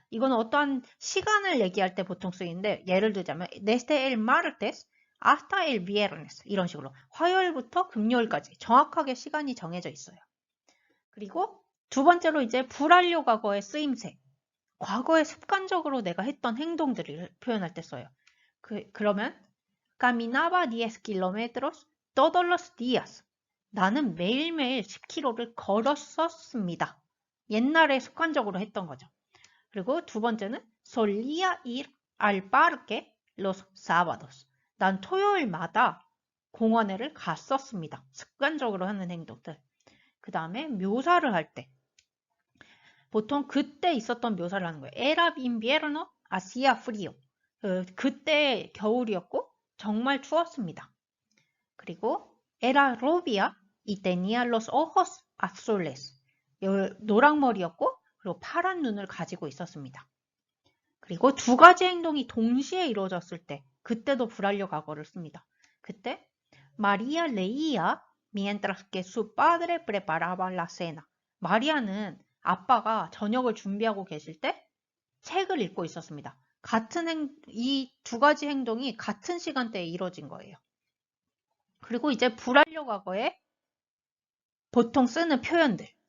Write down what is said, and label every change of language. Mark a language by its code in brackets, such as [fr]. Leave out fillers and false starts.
[ko] 이거는 어떠한 시간을 얘기할 때 보통 쓰이는데 예를 들자면 [es] desde el martes hasta el viernes [ko] 이런 식으로 화요일부터 금요일까지 정확하게 시간이 정해져 있어요. 그리고 두 번째로 이제 불완료 과거의 쓰임새. 과거에 습관적으로 내가 했던 행동들을 표현할 때 써요. 그러면 [es] caminaba 10 kilómetros todos los días. [ko] 나는 매일매일 10km를 걸었었습니다. 옛날에 습관적으로 했던 거죠. 그리고 두 번째는 [es] solía ir al parque los sábados. [ko] 난 토요일마다 공원에를 갔었습니다. 습관적으로 하는 행동들. 그 다음에 묘사를 할 때. 보통 그때 있었던 묘사를 하는 거예요. [es] Era invierno, hacía frío. [ko] 그때 겨울이었고 정말 추웠습니다. 그리고 [es] era rubia y tenía los ojos azules. [ko] 노랑머리였고 그리고 파란 눈을 가지고 있었습니다. 그리고 두 가지 행동이 동시에 이루어졌을 때 그때도 불완료 과거를 씁니다. 그때 [es] María leía mientras que su padre preparaba la cena. [ko] 마리아는 아빠가 저녁을 준비하고 계실 때 책을 읽고 있었습니다. 이 두 가지 행동이 같은 시간대에 이루어진 거예요. 그리고 이제 불완료 과거에 보통 쓰는 표현들.